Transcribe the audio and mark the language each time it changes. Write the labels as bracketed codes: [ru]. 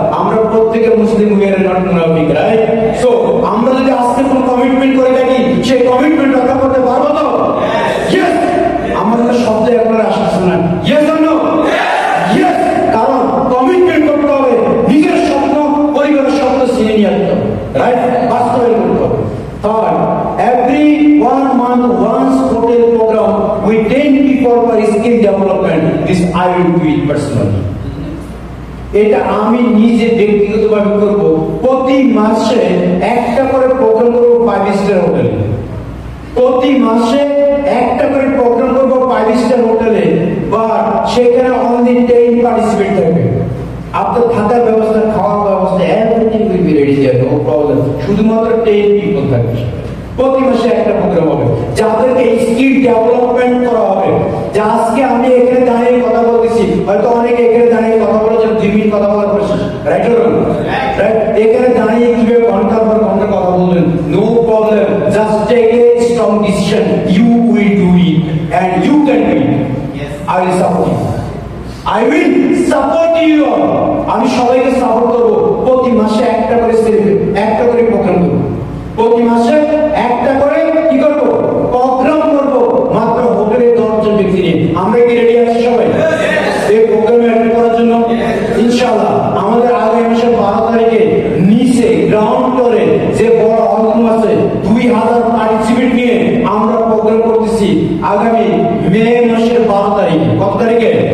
[bn] আমরা প্রত্যেকে মুসলিম, [en] we are not মুনাফিক, [bn] রাইট? সো আমরা যদি আজকে কোনো কমিটমেন্ট করে থাকি, সেই কমিটমেন্ট রক্ষা করতে পারবো তো? ইয়েস। আমাদের শব্দ একবার আসছে না, [en] Yes or no? Yes. [bn] কারণ কমিটমেন্ট করতে হবে, নিজের স্বপ্ন, পরিবারের স্বপ্ন ছিনিয়ে নিয়ে আসতে হবে, রাইট? বাস্তবায়ন করতে হবে। [en] Third, every 1 month once hotel program with 10 people for skill development. This I will do it personally. [bn] এটা আমি নিজে ব্যক্তিগতভাবে করব। প্রতি মাসে একটা করে প্রোগ্রাম করব 5 স্টার হোটেলে। প্রতি মাসে একটা করে প্রোগ্রাম করব 5 স্টার হোটেলে, বা সেখানে অনলি 10 পার্টিসিপেট থাকবে। আপনার থাকার ব্যবস্থা, খাওয়ার ব্যবস্থা, [en] Everything will be ready there, no problem. [bn] শুধুমাত্র 10 পিপল থাকবে। প্রতি মাসে একটা প্রোগ্রাম হবে, যাদেরকে স্কিল ডেভেলপমেন্ট করা হবে। যে আজকে আমি এখানে দাঁড়িয়ে কথা বলতেছি, হয়তো অনেকে এখানে দাঁড়িয়ে কথা বলেছেন 2 মিনিট কথা বলার পর, [en] Right or wrong? Right? [bn] এখানে দাঁড়িয়ে কিভাবে ঘন্টার পর ঘন্টা কথা বলবেন, [en] No problem, just take a strong decision, you will do it and you can do it. I will support you, I will support you all. [bn] আমি সবাইকে সাপোর্ট করব। প্রতি মাসে একটা করে একটা করে প্রোগ্রাম করব, প্রতি মাসে একটা করে কি করব, প্রোগ্রাম করব, মাত্র হোটেলে 10 জন ব্যক্তি নিয়ে। আমরা কি রেডি আছি সবাই এই প্রোগ্রামে অ্যাটেন্ড করার জন্য? ইনশাআল্লাহ আমাদের আগামী মাসের 12 তারিখে নিচে গ্রাউন্ড ফ্লোরে যে বড় হলরুম আছে 2000 পার্টিসিপেট নিয়ে আমরা প্রোগ্রাম করতেছি আগামী মে মাসের 12 তারিখ। কত তারিখে?